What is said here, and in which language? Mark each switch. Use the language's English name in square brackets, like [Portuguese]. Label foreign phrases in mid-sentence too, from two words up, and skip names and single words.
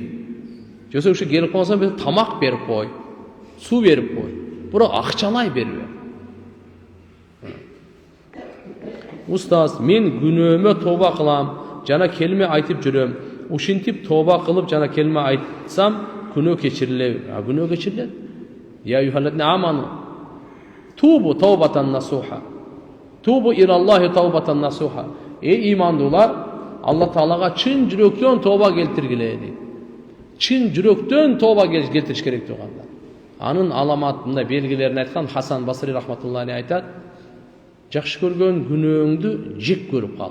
[Kyrgyz] Жөсө ушу келип калса бир тамак берип кой, суу берип кой. Бирок акчалай бербе. Устаз, мен күнөөмө тооба кылам, жана келме айтып жүрөм. Ушинтип тооба кылып жана келме айтсам, күнөө кечирилеби? Күнөө кечирилет. [Arabic] يا أيها الذين آمنوا. توبوا توبة نصوحا. توبوا إلى الله توبة نصوحا. [Kyrgyz] Имандуулар, Алла Таалага чын жүрөктөн тооба келтиргиле дейт. Чын жүрөктөн тооба келтириш керек тугандар. Анын аламатында белгилерин айткан Хасан Басри рахматуллахи айтат: жакшы көргөн күнөөңдү жек көрүп кал.